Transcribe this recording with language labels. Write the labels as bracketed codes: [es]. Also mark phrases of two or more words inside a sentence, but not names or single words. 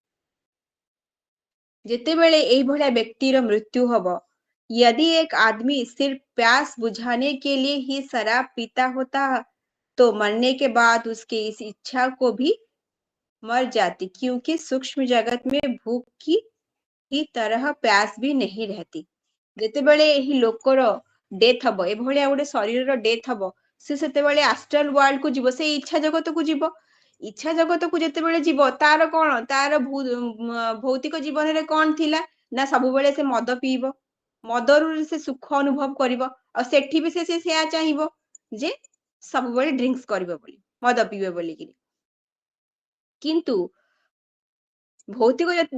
[or] ଯେତେବେଳେ ଏଇ ଭଳିଆ ବ୍ୟକ୍ତିର ମୃତ୍ୟୁ ହବ [hi] यदि एक आदमी सिर्फ प्यास बुझाने के लिए ही शराब पीता होता तो मरने के बाद उसके इस इच्छा को भी मर जाती क्योंकि सूक्ष्म जगत में भूख की तरह प्यास भी नहीं रहती। [or] ଯେତେବେଳେ ଏହି ଲୋକର ଡେଥ୍ ହବ ଏଭଳିଆ ଗୋଟେ ଶରୀରର ଡେଥ୍ ହବ ସେ ସେତେବେଳେ [en] astral world [or] କୁ ଯିବ ସେ ଇଚ୍ଛା ଜଗତକୁ ଯିବ ଇଚ୍ଛା ଜଗତକୁ ଯେତେବେଳେ ଯିବ ତାର କଣ ତାର ଭୌତିକ ଜୀବନରେ କଣ ଥିଲା ନା ସବୁବେଳେ ସେ ମଦ ପିଇବ ମଦରୁ ସେ ସୁଖ ଅନୁଭବ କରିବ ଆଉ ସେଠି ବି ସେ ସେୟା ଚାହିଁବ ଯେ ସବୁବେଳେ ଡ୍ରିଙ୍କ୍ସ କରିବ ବୋଲି ମଦ ପିଇବ ବୋଲିକିରି କିନ୍ତୁ ଭୌତିକ